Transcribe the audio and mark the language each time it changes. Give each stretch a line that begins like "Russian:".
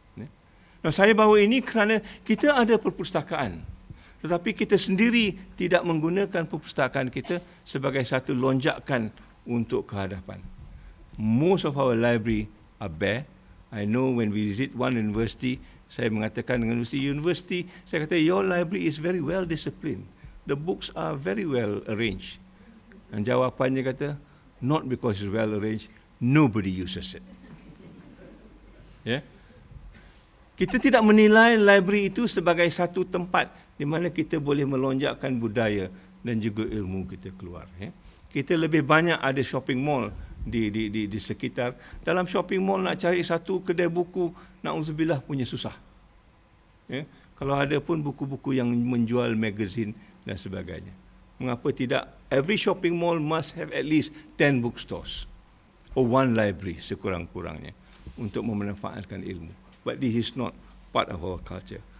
Malay: Nah, saya bawa ini kerana kita ada perpustakaan, tetapi kita sendiri tidak menggunakan perpustakaan kita sebagai satu lonjakan untuk kehadapan.
English: Most of our library are bare. I know when we visit one university,
Malay: saya mengatakan dengan university, saya kata,
English: your library is very well disciplined. The books are very well arranged.
Malay: Dan jawapannya kata,
English: not because it's well arranged, nobody uses it.
Malay: Kita tidak menilai library itu sebagai satu tempat di mana kita boleh melonjakkan budaya dan juga ilmu kita keluar. Kita lebih banyak ada shopping mall di sekitar. Dalam shopping mall nak cari satu kedai buku, na'udzubillah punya susah. Kalau ada pun buku-buku yang menjual magazine dan sebagainya. Mengapa tidak?
English: Every shopping mall must have at least 10 bookstores. or one library
Malay: sekurang-kurangnya untuk memanfaatkan ilmu.
English: But this is not part of our culture.